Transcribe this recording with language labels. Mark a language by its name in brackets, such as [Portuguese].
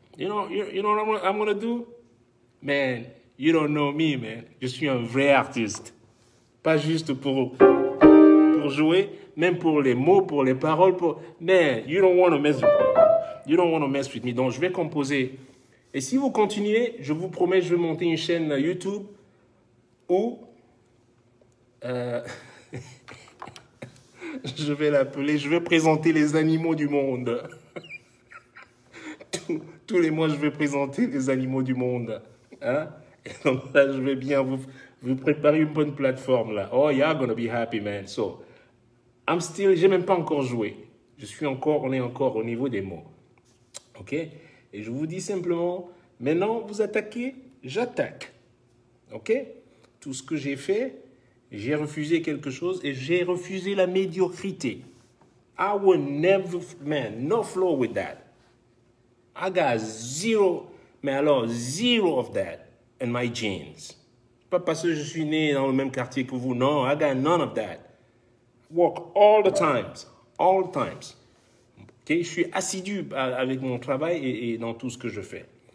[English] You know what I'm going to do? Man, you don't know me, man. [French] Je suis un vrai artiste. Pas juste pour jouer, même pour les mots, pour les paroles. [English] Man, you don't want to mess with me. You don't want to mess with me. [French] Donc je vais composer. Et si vous continuez, je vous promets, je vais monter une chaîne YouTube où je vais l'appeler, je vais présenter les animaux du monde. Tous les mois, je vais présenter les animaux du monde. Hein? Et donc là, je vais bien vous préparer une bonne plateforme là. [English] Oh, you're gonna be happy, man. [French] So, j'ai même pas encore joué. On est encore au niveau des mots. OK? Et je vous dis simplement, maintenant, vous attaquez, j'attaque. OK? Tout ce que j'ai fait, j'ai refusé quelque chose et j'ai refusé la médiocrité. [English] I will never, man, no flow with that. I got zero, [French] mais alors [English] zero of that in my genes. [French] Pas parce que je suis né dans le même quartier que vous, non, [English] I got none of that. Work all the times, all the times. Okay? [French] Je suis assidu avec mon travail et dans tout ce que je fais.